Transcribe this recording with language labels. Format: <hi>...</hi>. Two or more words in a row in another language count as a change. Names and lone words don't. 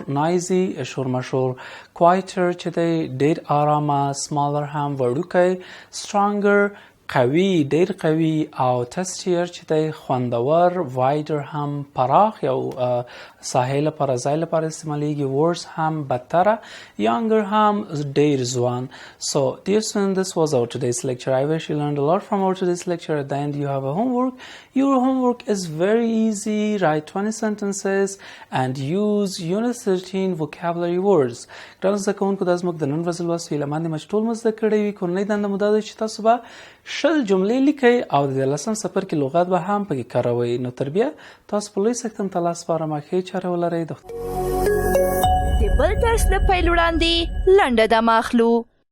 <ps>نایزي شورماشور. کوایټر چې دی ډیر آرامه. سمالر هم وړوکی. سترانګر قوي، ډیر قوي. او تستیر چې دی خوندور. وایډر هم پراخ، یو ساحې لپاره ځای لپاره استعمالیږي. ورس هم بدتره. یانګر هم ډیر ځوان.</ps> <en>So dear students, this was our today's lecture. I wish you learned a lot from our today's lecture. At the end you have a homework. Your homework is very easy. Write 20 sentences and use unit 13 vocabulary words.</en> <ps>ګرانو زده کوونکو، دا زموږ د نن ورځې لوست هیله مند یم چې ټول مو زده کړی وي. کورنۍ دنده مو دا ده چې تاسو به 20 جملې لیکئ او د 13 څپرکي لغات به هم پکې کاروئ. نو تر بیا تاسو په لوی سکتم ته لاس سپارم. ښې چارې ولرئ. د بل درس د پیل وړاندې لنډه دمه اخلو.</ps>